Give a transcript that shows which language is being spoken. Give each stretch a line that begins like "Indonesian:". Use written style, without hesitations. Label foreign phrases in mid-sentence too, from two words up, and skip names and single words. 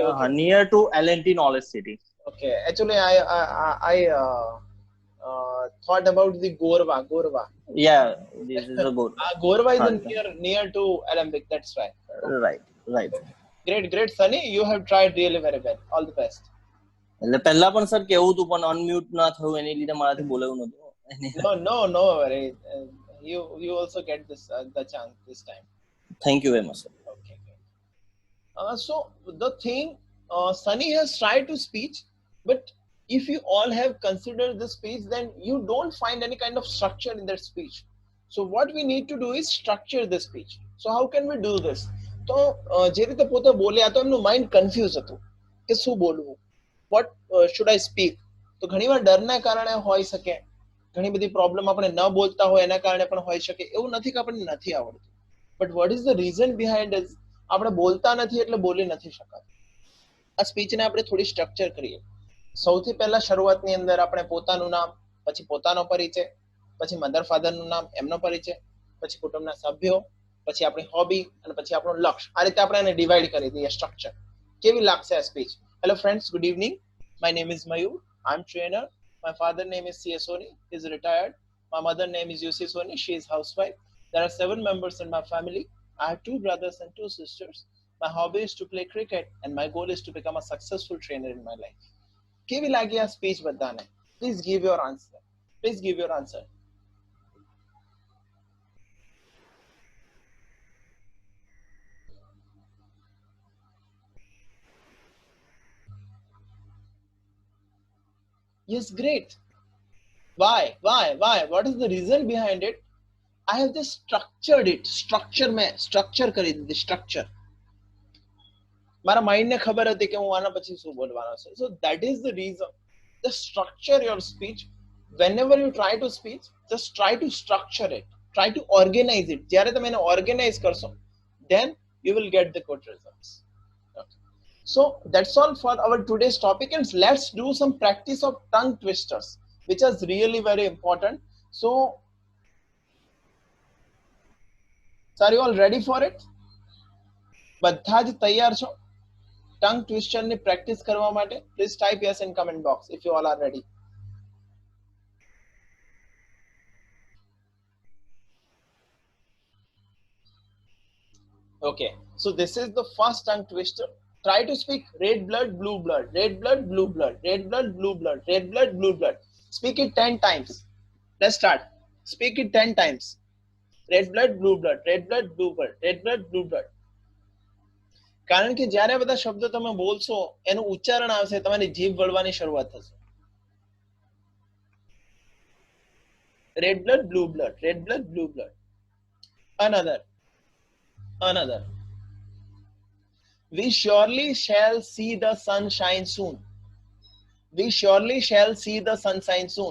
English: Near to L&T Knowledge City. Okay. Actually, I thought about the Gorva. Yeah, this is a good. Gorva is Hunter. near to Alembic. That's why. Right, right. Great, Sunny. You have tried really very well. All the best.
Gujarati: એટલે પહેલા પણ સર કેવું હતું પણ અનમ્યુટ ના થયું એની લીધે મારાથી બોલાયું નતું.
English: No worry. You also get this the chance this time. Thank you very much, sir. Okay. So the thing, Sunny has tried to speech, but if you all have considered the speech, then you don't find any kind of structure in that speech. So what we need to do is structure the speech. So how can we do this?
Gujarati: તો જે રીતે પોતે બોલ્યા તો એમનું
English: mind confuse
Gujarati: હતું કે શું બોલવું,
English: what should I speak.
Gujarati: તો ઘણીવાર ડરના કારણે હોઈ શકે, ઘણી બધી પ્રોબ્લેમ આપણે ન બોલતા હોય એના કારણે પણ હોઈ શકે. એવું નથી કે આપણને નથી આવડતું,
English: but what is the reason behind it?
Gujarati: આપણે બોલતા નથી એટલે બોલી નથી શકાતું. આ સ્પીચને આપણે થોડી સ્ટ્રક્ચર કરીએ. સૌથી પહેલા શરૂઆતની અંદર આપણે પોતાનું નામ, પછી પોતાનો પરિચય, પછી મધર ફાધરનું નામ, એમનો પરિચય, પછી કુટુંબના સભ્યો, પછી આપણી હોબી અને પછી આપણું લક્ષ્ય. આ રીતે આપણે એને ડિવાઈડ કરી દઈએ સ્ટ્રક્ચર. કેવી લાગશે આ સ્પીચ?
English: hello friends, good evening. my name is Mayur. I am trainer. My father name is C.S. Soni. He is retired. My mother name is U.C. Soni. She is housewife. There are 7 members in my family. I have 2 brothers and 2 sisters. My hobby is to play cricket and my goal is to become a successful trainer in my life.
Gujarati: કેવી લાગી આ સ્પીચ બધાને?
English: Please give your answer. Please give your answer. Yes, great. Why? What is the reason behind it? I have just structured it. Structure
Gujarati: કરી દીધી.
English: Structure.
Gujarati: મારા માઇન્ડને ખબર હતી કે હું આના પછી શું બોલવાનો છે.
English: So that is the reason. Just structure your speech. Whenever you try to speak, just try to structure it. Try to organize it.
Gujarati: જ્યારે તમે એને organize કરશો,
English: then you will get the good results. Okay. So that's all for our today's topic, and let's do some practice of tongue twisters, which is really very important. So are you all ready for it?
Gujarati: બધા જ તૈયાર છો
English: tongue twister
Gujarati: ની પ્રેક્ટિસ કરવા માટે?
English: Please type yes in comment box if you all are ready. Okay, so this is the first tongue twister. Try to speak red blood, blue blood, red blood, blue blood, red blood, blue blood, red blood, blue blood. Speak it 10 times. Let's start. Speak it 10 times. Red blood, blue blood, red blood, blue blood, red blood, blue blood.
Gujarati: કારણ કે જ્યારે બધા શબ્દો તમે બોલશો એનું ઉચ્ચારણ આવશે, તમારી જીભ વળવાની શરૂઆત થશે.
English: Red blood, blue blood, red blood, blue blood. Another. We surely shall see the sunshine soon. We surely shall see the sunshine soon.